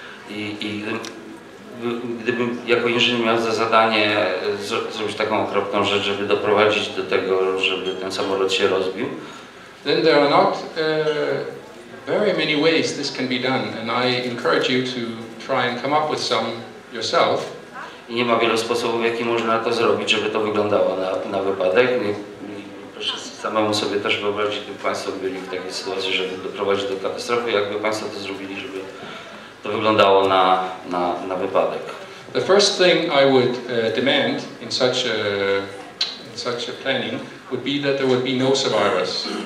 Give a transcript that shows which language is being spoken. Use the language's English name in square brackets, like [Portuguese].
[Polish] I gdybym jako inżynier miał za zadanie zrobić taką okropną rzecz, żeby doprowadzić do tego, żeby ten samolot się rozbił, [English] then there are not very many ways this can be done, and I encourage you to try and come up with some yourself. [Polish] I nie ma wielu sposobów, w jaki można to zrobić, żeby to wyglądało na wypadek. I proszę samemu sobie też wyobrazić, gdyby Państwo byli w takiej sytuacji, żeby doprowadzić do katastrofy, jakby Państwo to zrobili, żeby to wyglądało na wypadek. [English] The first thing I would demand in such a planning would be that there would be no survivors.